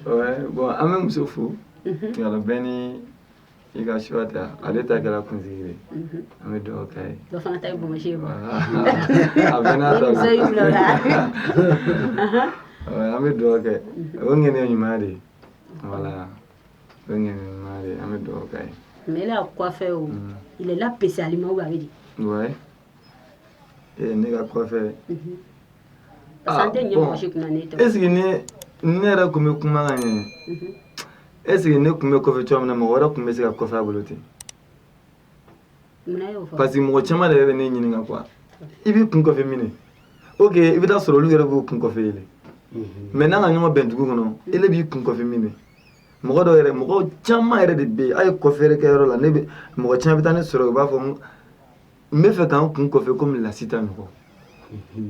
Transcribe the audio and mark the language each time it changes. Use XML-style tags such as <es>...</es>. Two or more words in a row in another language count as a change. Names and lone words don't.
<bm>bon an bɛ muso fo yala bɛɛ ni i ka choix ta ale ta kɛra kunsigi de an bɛ dugawu k'a ye dɔ fana ta ye bɔnbɔsi ye a bɛɛ n'a ta muso y'i bila o la an bɛ dugawu kɛ o ye ŋɛniya ɲuman de ye voilà o ye ŋɛniya ɲuman de ye an bɛ dugawu k'a ye</bm> <fr>mais il a coiffé o il est là spécialement ou avec</fr> <bm>ouais ne ka coiffé parce que an tɛ ɲɛ mɔgɔ si kunna ne tɛ</bm> <fr>est-ce que</fr> <bm>ne yɛrɛ tun bɛ kuma ka ɲɛ</bm> <fr>est-ce que</fr> <bm>ne tun bɛ coiffé cogo min na mɔgɔ wɛrɛ tun bɛ se ka coiffé a bolo ten</bm> <fr>parce que</fr> <bm>mɔgɔ caman de bɛ ne ɲininka quoi i b'i kun kɔfɛ min ok i bɛ taa sɔrɔ olu yɛrɛ b'u kun kɔfɛ yɛlɛ mais n'an ka ɲɔgɔn bɛn dugu kɔnɔ ele b'i kun kɔfɛ min mɔgɔ dɔw yɛrɛ mɔgɔ caman yɛrɛ de bɛ yen a ye kɔfɛ kɛ yɔrɔ la mɔgɔ caman bɛ taa ne sɔrɔ u b'a fɔ n bɛ fɛ k'an kun kɔfɛ komi lasi ta ɲɔgɔn</bm>